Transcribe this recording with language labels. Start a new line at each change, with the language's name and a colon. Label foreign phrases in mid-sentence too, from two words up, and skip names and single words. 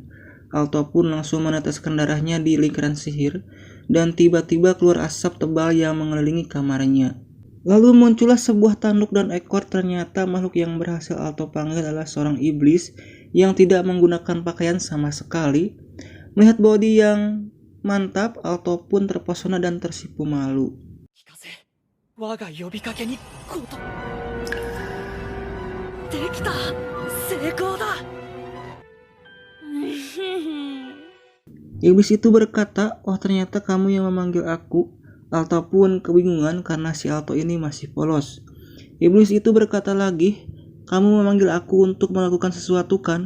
Indonesian: Alto pun langsung meneteskan darahnya di lingkaran sihir, dan tiba-tiba keluar asap tebal yang mengelilingi kamarnya. Lalu muncullah sebuah tanduk dan ekor. Ternyata makhluk yang berhasil Alto panggil adalah seorang iblis yang tidak menggunakan pakaian sama sekali. Melihat body yang mantap, Alto pun terpesona dan tersipu malu.
Japanese: 聞かせ。我が呼びかけにこと。できた。成功だ。
Indonesian: Iblis itu berkata, oh ternyata kamu yang memanggil aku. Alto pun kebingungan karena si Alto ini masih polos. Iblis itu berkata lagi, kamu memanggil aku untuk melakukan sesuatu kan?